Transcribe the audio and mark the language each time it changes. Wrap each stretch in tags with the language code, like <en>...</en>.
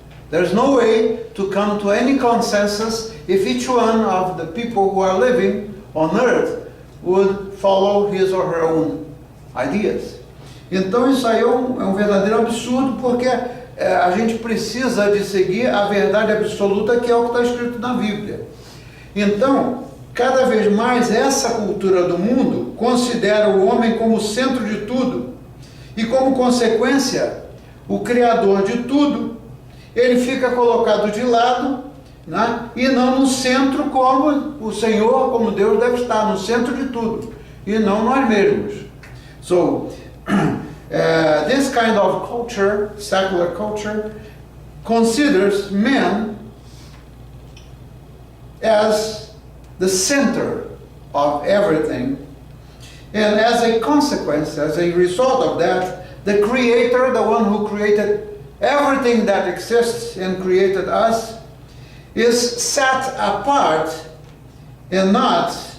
<en>There's no way to come to any consensus if each one of the people who are living on earth would follow his or her own ideas.</en> <pt>Então isso aí é um verdadeiro absurdo, porque a gente precisa de seguir a verdade absoluta, que é o que está escrito na Bíblia. Então, cada vez mais essa cultura do mundo considera o homem como o centro de tudo, e como consequência, o criador de tudo, ele fica colocado de lado, né, e não no centro, como o Senhor, como Deus deve estar, no centro de tudo, e não nós mesmos.</pt> <en>So, this kind of culture, secular culture, considers men as the center of everything, and as a consequence, as a result of that, the Creator, the one who created everything that exists and created us, is set apart and not</en>